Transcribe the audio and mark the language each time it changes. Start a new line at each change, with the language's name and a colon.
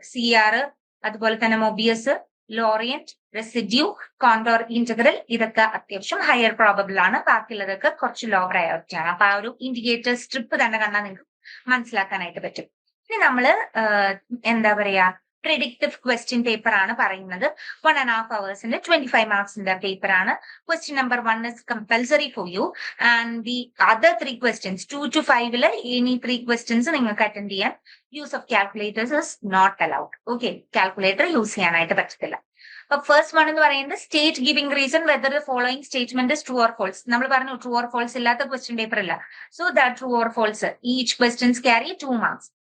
Malayalam: CR, അതുപോലെ തന്നെ Mobius, ലോറിയന്റ്, residue, contour integral, ഇതൊക്കെ അത്യാവശ്യം ഹയർ പ്രോബബിൾ ആണ്. ബാക്കിയുള്ളതൊക്കെ കുറച്ച് ലോ പ്രയോറിറ്റി ആണ്. അപ്പൊ ആ ഒരു ഇൻഡിക്കേറ്റർ സ്ട്രിപ്പ് തന്നെ കണ്ടാൽ നിങ്ങൾക്ക് മനസ്സിലാക്കാനായിട്ട് പറ്റും. ഇനി നമ്മള് എന്താ പറയാ, പ്രിഡിക്റ്റീവ് ക്വസ്റ്റ്യൻ പേപ്പർ ആണ് പറയുന്നത്. 1.5 hours 25 മാർക്സിന്റെ പേപ്പർ ആണ്.
English: question number 1 is compulsory for you and the other 3 questions 2 to 5 any 3 questions
Malayalam: നിങ്ങൾക്ക് അറ്റൻഡ് ചെയ്യാൻ.
English: Use of calculators is not allowed.
Malayalam: Okay, calculator use ചെയ്യാനായിട്ട് പറ്റത്തില്ല. അപ്പൊ ഫസ്റ്റ് വൺ എന്ന് പറയുന്നത്
English: State giving reason whether the following statement is true or false.
Malayalam: നമ്മൾ പറഞ്ഞു true or false ഇല്ലാത്ത ക്വസ്റ്റ്യൻ പേപ്പർ ഇല്ല.
English: So that true or false each questions carry 2 marks.